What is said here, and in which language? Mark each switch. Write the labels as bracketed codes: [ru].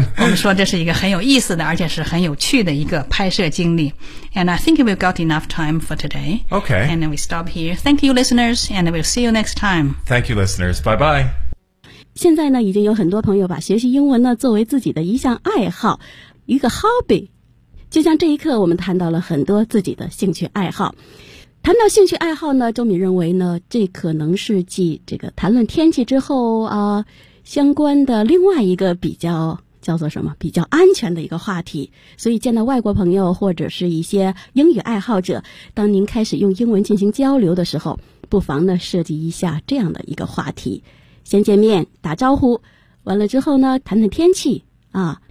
[zh] 我们说这是一个很有意思的而且是很有趣的一个拍摄经历。 [en] And I think we've got enough time for today. Okay. And then we stop here. Thank you, listeners, and we'll see you next time. Thank you, listeners. Bye-bye. [zh] 现在呢已经有很多朋友把学习英文呢作为自己的一项爱好一个 hobby。就像这一刻我们谈到了很多自己的兴趣爱好。谈到兴趣爱好呢周敏认为呢这可能是继这个谈论天气之后相关的另外一个比较叫做什么比较安全的一个话题所以见到外国朋友或者是一些英语爱好者当您开始用英文进行交流的时候不妨呢设计一下这样的一个话题先见面打招呼完了之后呢谈谈天气啊